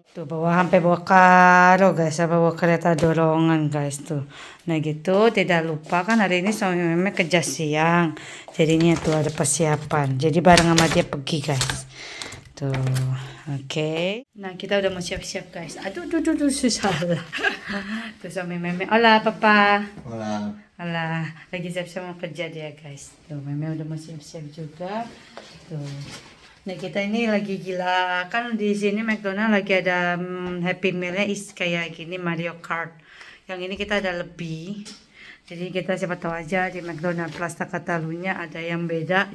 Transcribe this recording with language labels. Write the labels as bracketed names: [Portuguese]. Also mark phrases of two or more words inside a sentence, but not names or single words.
[Indonesian] Tuh sampai bawa karo guys, bawa kereta dorongan guys tuh. Nah gitu, tidak lupa kan hari ini sama Meme kerja siang. Jadinya tuh ada persiapan. Jadi bareng sama dia pergi guys. Tuh, oke. Nah kita udah mau siap-siap guys. Aduh, susah lah. Tuh sama Meme. [Spanish] Hola papa. Hola. [Indonesian] Lagi siap-siap mau kerja dia guys. Tuh Meme udah mau siap-siap juga. Tuh. Nah kita ini lagi gila. Kan di sini McDonald lagi ada Happy Meal-nya kayak gini Mario Kart. Yang ini kita ada lebih. Jadi kita siapa tahu aja di McDonald Plaza Catalunya ada yang beda.